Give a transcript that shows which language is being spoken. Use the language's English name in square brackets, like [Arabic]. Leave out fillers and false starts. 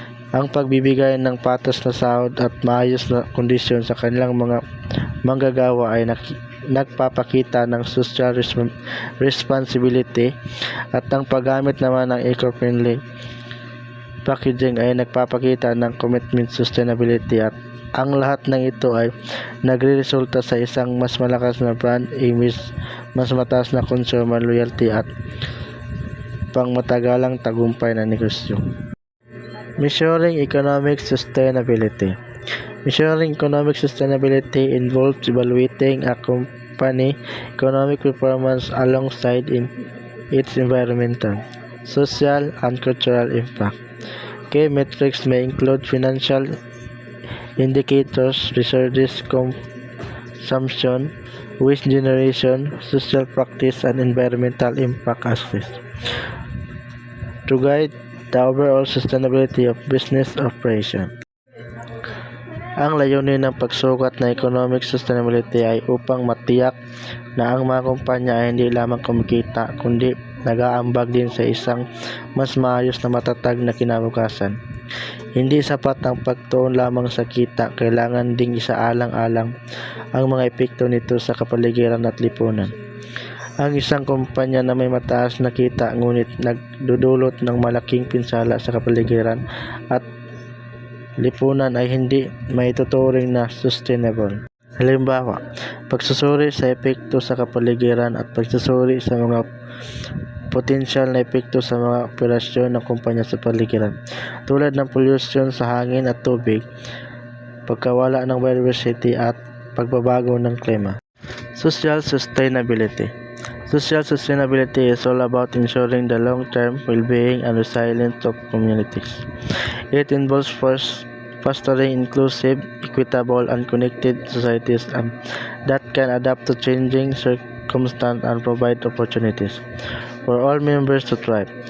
[Filipino] Ang pagbibigay ng patas na sahod at maayos na kondisyon sa kanilang mga manggagawa ay nagpapakita ng social responsibility, at ang paggamit naman ng eco-friendly packaging ay nagpapakita ng [English] commitment sustainability, [Filipino] at ang lahat ng ito ay nagreresulta sa isang mas malakas na brand image, mas mataas na consumer loyalty at pangmatagalang tagumpay na negosyo. [English] Measuring economic sustainability. Measuring economic sustainability involves evaluating a company economic performance alongside its environmental, social, and cultural impact. Key metrics may include financial indicators, resources consumption, waste generation, social practice, and environmental impact assessment to guide the overall sustainability of business operation. [Filipino] Ang layunin ng pagsukat ng economic sustainability ay upang matiyak na ang mga kumpanya ay hindi lamang kumikita, kundi nag-aambag din sa isang mas maayos na matatag na kinabukasan. Hindi sapat ang pagtuon lamang sa kita, kailangan ding isaalang-alang ang mga epekto nito sa kapaligiran at lipunan. Ang isang kumpanya na may mataas na kita ngunit nagdudulot ng malaking pinsala sa kapaligiran at lipunan ay hindi maituturing na sustainable. Halimbawa, pagsusuri sa epekto sa kapaligiran at pagsusuri sa mga potensyal na epekto sa mga operasyon ng kumpanya sa paligiran, tulad ng pollution sa hangin at tubig, pagkawala ng biodiversity at pagbabago ng klima. [English] Social sustainability. Social sustainability is all about ensuring the long-term well-being and resilience of communities. It involves fostering inclusive, equitable, and connected societies that can adapt to changing circumstances and provide opportunities for all members to thrive.